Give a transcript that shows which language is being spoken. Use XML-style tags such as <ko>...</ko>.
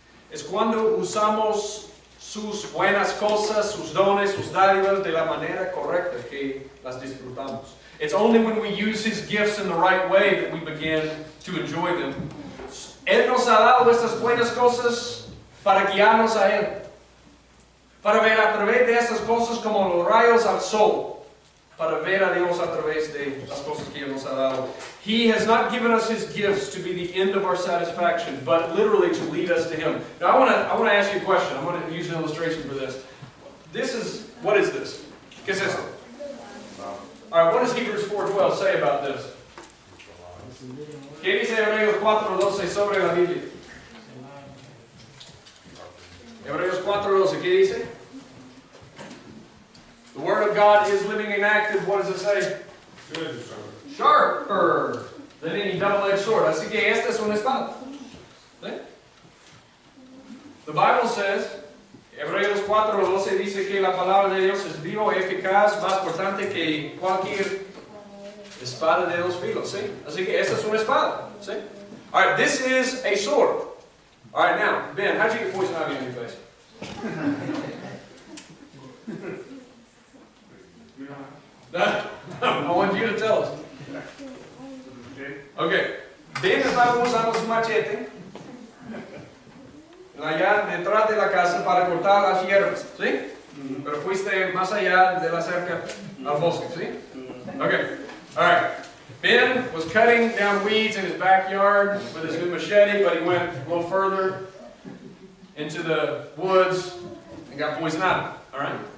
<es>Es cuando usamos sus buenas cosas, sus dones, sus dádivas de la manera correcta que las disfrutamos.</es> <en>It's only when we use His gifts in the right way that we begin to enjoy them.</en> <es>Él nos ha dado estas buenas cosas para guiarnos a Él. Para ver a través de estas cosas como los rayos al sol. Para ver a Dios a través de las cosas que Él nos ha dado.</es> <en>He has not given us His gifts to be the end of our satisfaction, but literally to lead us to Him. Now I want to ask you a question. I'm going to use an illustration for this. What is this?</en> <es>¿Qué es esto?</es> <en>Alright, what does Hebrews 4:12 say about this?</en> <es>¿Qué dice Hebreos 4:12 sobre la Biblia? Hebreos 4:12, ¿qué dice?</es> <en>The Word of God is living and active. What does it say? Sharper than any double-edged sword.</en> <es>Así que esta es una espada. ¿Sí?</es> <en>The Bible says,</en> <es>Hebreos 4:12 dice que la palabra de Dios es vivo, eficaz, más cortante que cualquier espada de dos filos. ¿Sí? Así que esta es una espada.</es> <en>¿Sí? Alright, this is a sword. Alright, now, Ben, how'd you get poison ivy on your face? I want you to tell us. Okay.</en> <es>Ben estaba usando su machete allá detrás de la casa para cortar las hierbas, ¿sí? Pero fuiste más allá de la cerca al bosque, ¿sí?</es> <en>Okay. Alright. Ben was cutting down weeds in his backyard with his new machete, but he went a little further into the woods and got poison ivy. Alright?</en>